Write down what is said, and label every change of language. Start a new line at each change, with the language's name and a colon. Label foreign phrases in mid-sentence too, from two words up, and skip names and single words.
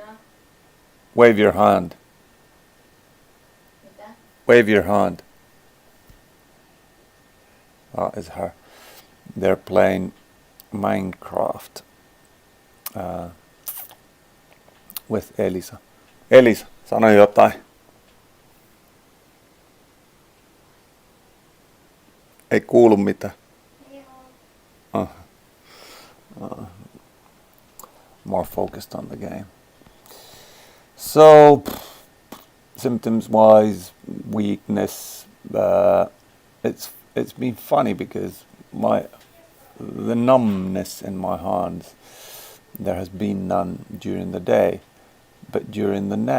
English: Wave your hand. Like that? Wave your hand. That is her. They're playing Minecraft with Elisa.
Finnish: Elisa, sano jotain. Ei kuulu mitään.
English: More focused on the game. So, symptoms-wise, weakness. It's been funny because the numbness in my hands, there has been none during the day, but during the night.